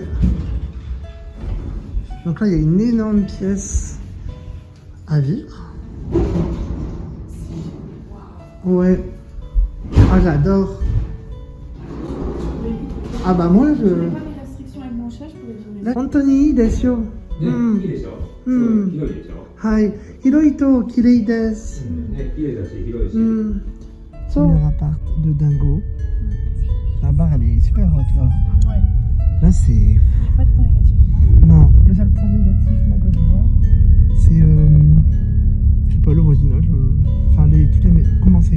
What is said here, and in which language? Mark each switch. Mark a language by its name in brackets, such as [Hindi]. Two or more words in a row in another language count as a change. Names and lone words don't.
[French] Donc là, il y a une énorme pièce à vivre. Ouais. Ah, j'adore. Ah bah moi, je... Anthony, desio. [Japanese] いいでしょ、すごい広いでしょ、はい。広いと綺麗です。ね、綺麗だし広いし、 [French] Premier appart de Dingo. La barre, elle est super haute là. Ouais. Là, c'est... Pas de point négatif. Non, le seul point négatif moi, que je vois, c'est... je sais pas, le voisinage. Enfin, comment c'est...